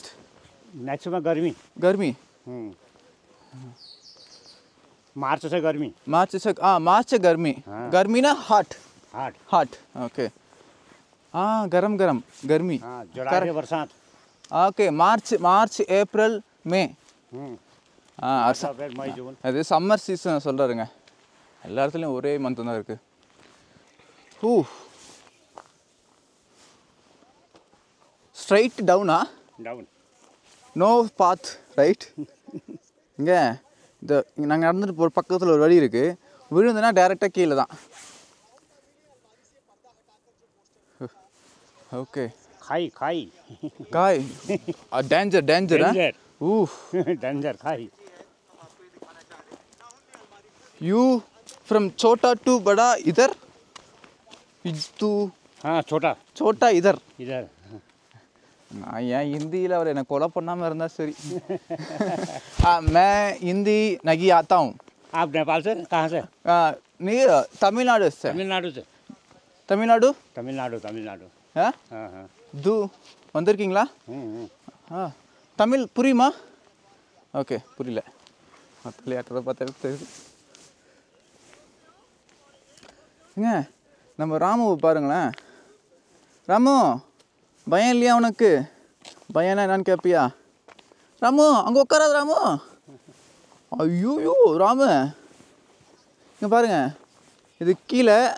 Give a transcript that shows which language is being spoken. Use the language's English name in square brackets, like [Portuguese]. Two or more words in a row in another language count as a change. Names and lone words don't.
[Hindi] में गर्मी. मार्च से गर्मी. मार्च से गर्मी. गर्मी ना हॉट. ओके, हाँ, गरम गर्मी. जुलाई से बरसात. [English] OK, March April May. [Hindi] मई जून. [Tamil] அது [English] summer season [Tamil] சொல்கிறாருங்க. எல்லா இடத்துலையும் ஒரே மந்த் தான் இருக்குது. [English] straight down? no path, right? [Tamil] இங்கே இந்த நாங்கள் நடந்துட்டு போகிற பக்கத்தில் ஒரு வழி இருக்குது. விழுந்துன்னா டேரெக்டாக கீழே தான். ஓகே [Hindi] खाई खाई [English] காய் danger danger डेंजर ஊஃப் [Hindi] डेंजर खाई [English] you from [Hindi] छोटा टू बड़ा इधर तू हाँ छोटा छोटा इधर इधर [Tamil] நான் ஏன் ஹிந்தியில் அவர் என்னை கொலை பண்ணாமல் இருந்தால் சரி [Hindi] मैं हिंदी नहीं आता हूँ आप नेपाल से कहाँ से नहीं तमिलनाडु से तमिलनाडु से तमिलनाडु तमिलनाडु तमिलनाडु हाँ हाँ हाँ [Tamil] தூ வந்திருக்கீங்களா ஆ தமிழ் புரியுமா ஓகே புரியல விளையாட்டுறத பார்த்தா தெரியுது ஏங்க நம்ம ராமுவை பாருங்களேன் ராமு பயம் இல்லையா உனக்கு பயம்னா என்னன்னு கேட்பியா ராமு அங்கே உட்காராது ராமு ஐயோயோ ராமு இங்கே பாருங்க இது கீழே